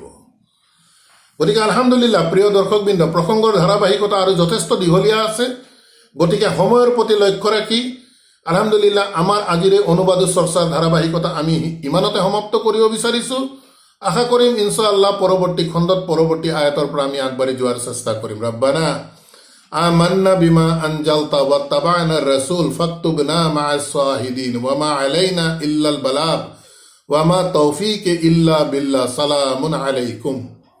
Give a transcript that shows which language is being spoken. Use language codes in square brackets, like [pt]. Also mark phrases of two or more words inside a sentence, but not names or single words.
[as] গতিকে আলহামদুলিল্লাহ প্ৰিয় দৰ্শকবৃন্দ, প্ৰসংগৰ ধাৰাবাহিকতা আৰু যথেষ্ট দীঘলীয়া আছে, গতিকে সময়ৰ প্ৰতি লক্ষ্য ৰাখি আলহামদুলিল্লাহ আমাৰ আজিৰ এই অনুবাদ চৰ্চাৰ ধাৰাবাহিকতা আমি ইমানতে সমাপ্ত কৰিব বিচাৰিছোঁ। আশা কৰিম ইনশাআল্লাহ পৰৱৰ্তী খণ্ডত পৰৱৰ্তী আয়াতৰ পৰা আমি আগবাঢ়ি যোৱাৰ চেষ্টা কৰিম। [ar] ربنا آمنا بما أنزلت واتبعنا رسول فاكتبنا مع الشاهدين و ما علينا إلا البلاغ و ما توفيق إلا بالله. سلام عليكم.